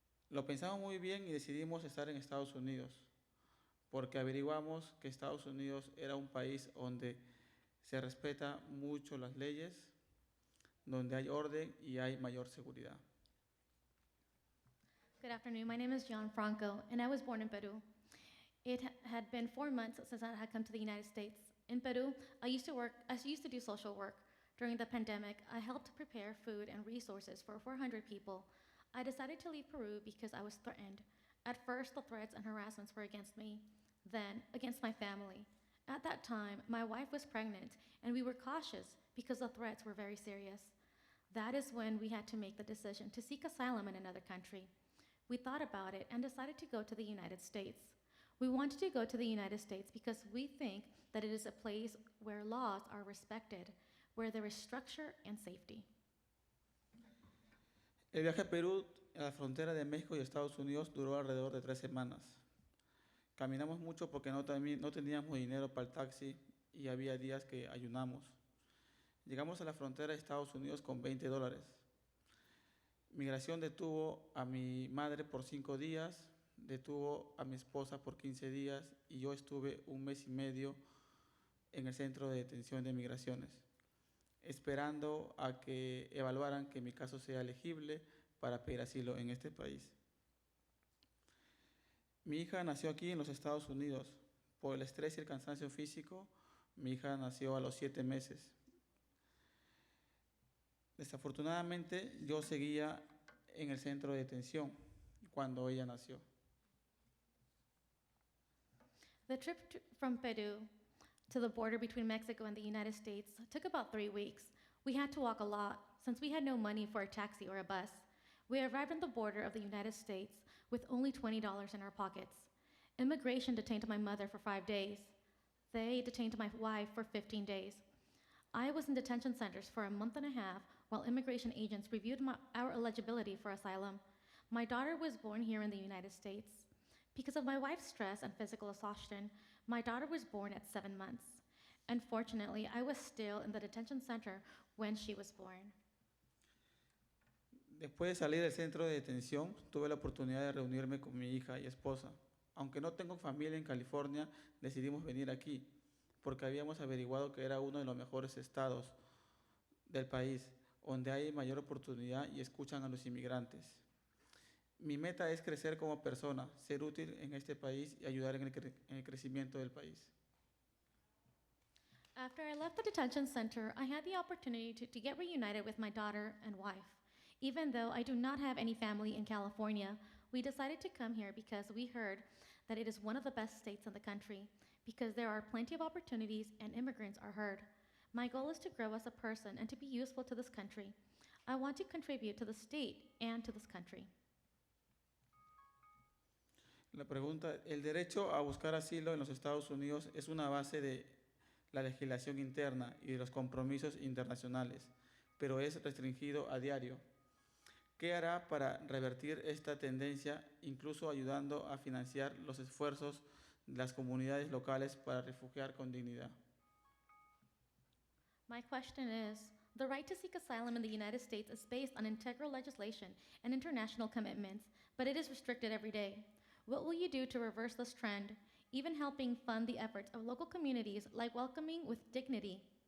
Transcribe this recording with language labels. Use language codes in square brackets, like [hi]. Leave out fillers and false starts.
[es] Lo pensamos muy bien y decidimos estar en Estados Unidos, porque averiguamos que Estados Unidos era un país donde se respeta mucho las leyes, donde hay orden y hay mayor seguridad. [en] Good afternoon. My name is Gianfranco, and I was born in Peru. It had been 4 months since I had come to the United States. In Peru, I used to do social work. During the pandemic, I helped prepare food and resources for 400 people. I decided to leave Peru because I was threatened. At first, the threats and harassments were against me, then against my family. At that time, my wife was pregnant, and we were cautious because the threats were very serious. That is when we had to make the decision to seek asylum in another country. We thought about it and decided to go to the United States. We wanted to go to the United States because we think that it is a place where laws are respected, where there is structure and safety. [es] El viaje a Perú, a la frontera de México y Estados Unidos, duró alrededor de 3 semanas. Caminamos mucho porque no teníamos dinero para el taxi y había días que ayunamos. Llegamos a la frontera de Estados Unidos con $20. Migración detuvo a mi madre por 5 días, detuvo a mi esposa por 15 días y yo estuve 1 mes y medio en el centro de detención de migraciones, esperando a que evaluaran que mi caso sea elegible para pedir asilo en este país. Mi hija nació aquí en los Estados Unidos. Por el estrés y el cansancio físico, mi hija nació a los 7 meses. Desafortunadamente, yo seguía en el centro de detención cuando ella nació. [en] The trip from Peru to the border between Mexico and the United States took about 3 weeks. We had to walk a lot since we had no money for a taxi or a bus. We arrived at the border of the United States with only $20 in our pockets. Immigration detained my mother for 5 days. They detained my wife for 15 days. I was in detention centers for a month and a half while immigration agents reviewed our eligibility for asylum. My daughter was born here in the United States. Because of my wife's stress and physical exhaustion, my daughter was born at 7 months. Unfortunately, I was still in the detention center when she was born. [es] Después de salir del centro de detención, tuve la oportunidad de reunirme con mi hija y esposa. Aunque no tengo familia en California, decidimos venir aquí, porque habíamos averiguado que era uno de los mejores estados del país, donde hay mayor oportunidad y escuchan a los inmigrantes. Mi meta es crecer como persona, ser útil en este país y ayudar en el crecimiento del país. [en] After I left the detention center, I had the opportunity to get reunited with my daughter and wife. Even though I do not have any family in California, we decided to come here because we heard that it is one of the best states in the country, because there are plenty of opportunities and immigrants are heard. My goal is to grow as a person and to be useful to this country. I want to contribute to the state and to this country. [es] La pregunta, el derecho a buscar asilo en los Estados Unidos es una base de la legislación interna y de los compromisos internacionales, pero es restringido a diario. ¿Qué hará para revertir esta tendencia, incluso ayudando a financiar los esfuerzos de las comunidades locales para refugiar con dignidad? [en] My question is, The right to seek asylum in the United States is based on integral legislation and international commitments, but it is restricted every day. What will you do to reverse this trend, even helping fund the efforts of local communities like welcoming with dignity?